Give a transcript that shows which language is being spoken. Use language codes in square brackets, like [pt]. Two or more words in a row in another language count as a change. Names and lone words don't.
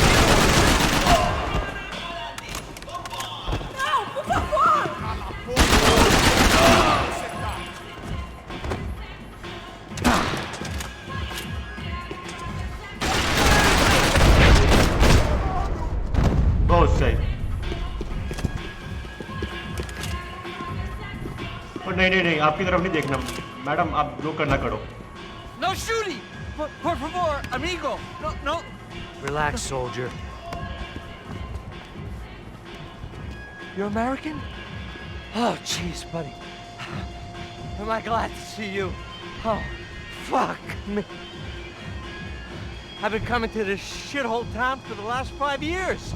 [pt] Não, por favor! Cala a porra. Você tá. [hi] बहुत सही। और नहीं आपकी तरफ नहीं देखना मैडम, आप जो करना करो। [en] No shooting! [es] Por favor, amigo! [en] No. Relax, soldier. You're American? Oh, jeez, buddy. Am I glad to see you? Oh, fuck me. I've been coming to this shithole town for the last 5 years.